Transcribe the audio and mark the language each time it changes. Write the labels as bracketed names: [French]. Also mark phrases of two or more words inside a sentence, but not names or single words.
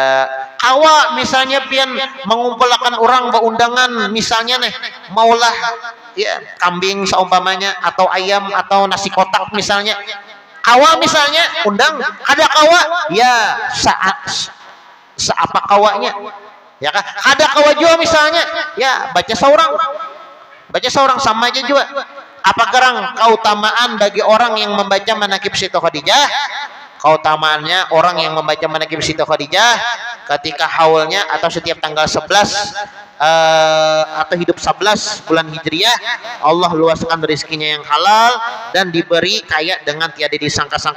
[Banjar] Awak misalnya pian mengumpulkan orang berundangan, misalnya nih maulah ya kambing seumpamanya, atau ayam, atau nasi kotak misalnya. Awak misalnya undang, ada kawa ya seapa kawanya ya kan, ada kawa juga misalnya ya baca seorang sama aja juga. [Indonesian] Apa gerang keutamaan bagi orang yang membaca manaqib Siti Khadijah? Keutamaannya, orang yang membaca manaqib Siti Khadijah ketika haulnya atau setiap tanggal 11 atau hidup 11 bulan Hijriah, Allah luaskan rezekinya yang halal dan diberi kaya dengan tiada disangka-sangka.